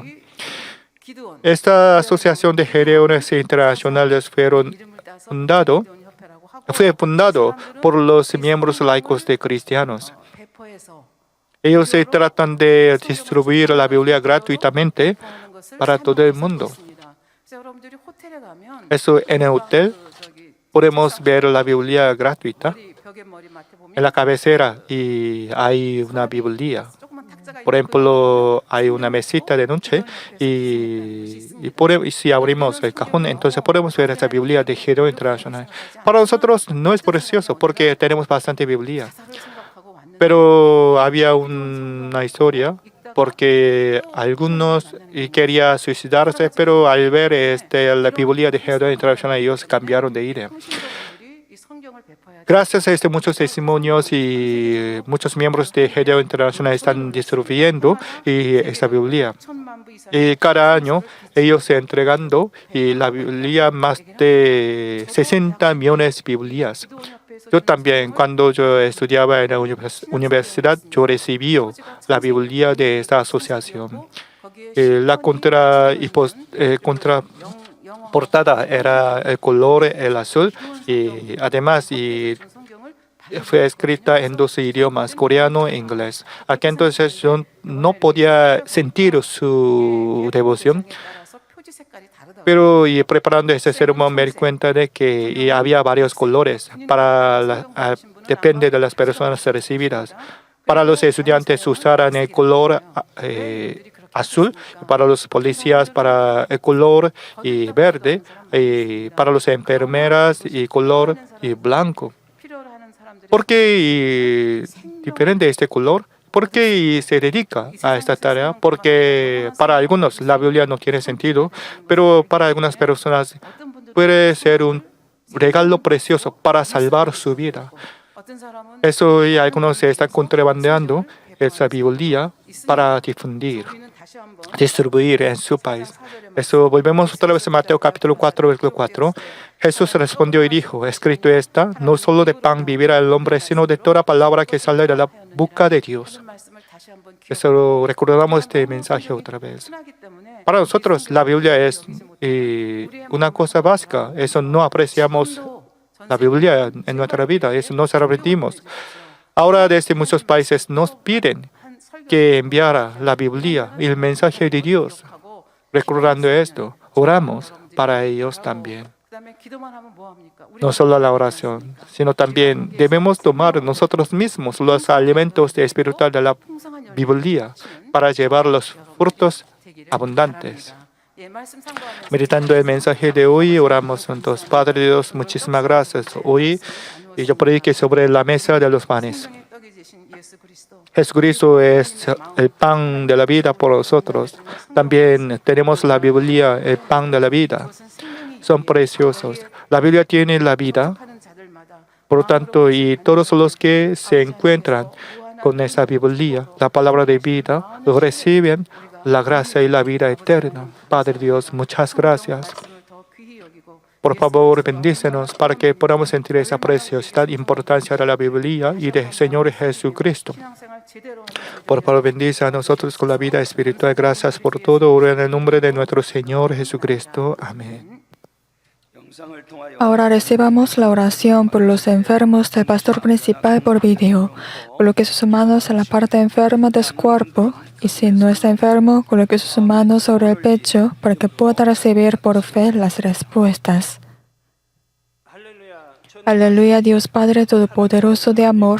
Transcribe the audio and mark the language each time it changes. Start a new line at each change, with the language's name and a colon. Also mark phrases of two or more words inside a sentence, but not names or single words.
Korean: 기도원
Spanish: Esta asociación de Gedeones Internacionales fue fundado por los miembros laicos de cristianos.
Korean: 배포해서
Spanish: Ellos se tratan de distribuir la Biblia gratuitamente
Korean: 하는 것을
Spanish: para todo el mundo.
Korean: 있습니다. 그래서 여러분들이 호텔에 가면
Spanish: Eso en el hotel podemos ver la Biblia gratuita
Korean: 우리 벽에 머리맡에 보면
Spanish: en la cabecera y hay una Biblia.
Korean: 조그만 탁자가
Spanish: Por ejemplo, hay una mesita de noche y si abrimos el cajón, entonces podemos ver esa Biblia de Gedeón Internacional. Para nosotros no es precioso porque tenemos bastante Biblia.
Korean: 자살을 생각하고 왔는데
Spanish: Pero había una historia porque algunos querían suicidarse, pero al ver la Biblia de Gedeón Internacional, ellos cambiaron de idea.
Korean: 성신도분들이 이 성경을 배포해야 돼.
Spanish: Gracias a muchos testimonios y muchos miembros de Gedeón Internacional están distribuyendo esta Biblia.
Korean: 1,000만 부 이상
Spanish: Y cada año ellos se entregando y la Biblia más de 60 millones de Biblias. Yo también, cuando yo estudiaba en la universidad, yo recibí la Biblia de esta asociación. La contraportada era el color, el azul, y además fue escrita en 2 idiomas, coreano e inglés. Aquí entonces yo no podía sentir su devoción,
Korean: 따라서 표지 색깔이 다르더라고요.
Spanish: pero preparando este sermón me di cuenta de que había varios colores depende de las personas recibidas. Para los estudiantes usaran el color azul, para los policías para el color verde, y para las enfermeras y color blanco.
Korean: 필요로 하는 사람들이
Spanish: ¿Por qué diferente este color? ¿Por qué se dedica a esta tarea? Porque para algunos la Biblia no tiene sentido, pero para algunas personas
Korean: 어떤 분들은
Spanish: puede ser un regalo precioso para salvar su vida.
Korean: 어떤 사람은
Spanish: Eso y algunos se están contrabandeando esa Biblia para difundir,
Korean: 우리는 다시 한번
Spanish: distribuir en su país. Eso volvemos otra vez a Mateo capítulo 4, versículo 4. Jesús respondió y dijo, escrito está, no solo de pan vivirá el hombre, sino de toda palabra que sale de la boca de Dios.
Korean: 오늘 말씀을 다시 한번
Spanish: Eso recordamos este mensaje otra vez.
Korean: 기억하기 때문에
Spanish: Para nosotros la Biblia es una cosa básica. Eso no apreciamos la Biblia en nuestra vida. Eso no se arrepentimos. Ahora desde muchos países nos piden
Korean: 한 설교
Spanish: que enviara la Biblia y el mensaje de Dios.
Korean: 하고
Spanish: Recordando esto, oramos para ellos también.
Korean: 그다음에 기도만 하면 뭐 합니까? 우리
Spanish: No solo la oración, sino también debemos tomar nosotros mismos los alimentos espirituales de la
Korean: 풍성한 열매를
Spanish: Biblia
Korean: 맺히는
Spanish: para llevar los frutos
Korean: 되기를
Spanish: abundantes.
Korean: 바랍니다. 예, 말씀 참고하면서
Spanish: Meditando el mensaje de hoy, oramos juntos. Padre Dios, muchísimas gracias. Hoy yo prediqué sobre la mesa de los panes.
Korean: 생명의 떡이 되신 예수 그리스도
Spanish: Jesucristo es el pan de la vida por nosotros. También tenemos la Biblia, el pan de la vida.
Korean: 그것은 생명이
Spanish: Son preciosos. La Biblia tiene la vida.
Korean: 하는 자들마다
Spanish: Por lo tanto, y todos los que se encuentran con esa Biblia, la palabra de vida, reciben la gracia y la vida eterna. Padre Dios, muchas gracias.
Korean: 말씀을 더 귀히 여기고
Spanish: Por favor, bendícenos para que podamos sentir esa preciosidad e importancia de la Biblia y del Señor Jesucristo.
Korean: 신앙생활 제대로 하는
Spanish: Por favor, bendice a nosotros con la vida espiritual. Gracias por todo. Oro en el nombre de nuestro Señor Jesucristo. Amén.
Korean: 영상을 통하여
Spanish: Ahora recibamos la oración por los enfermos del pastor principal por video. Coloque sus manos en la parte enferma de su cuerpo y si no está enfermo, coloque sus manos sobre el pecho para que pueda recibir por fe las respuestas. Aleluya, Dios Padre Todopoderoso de amor.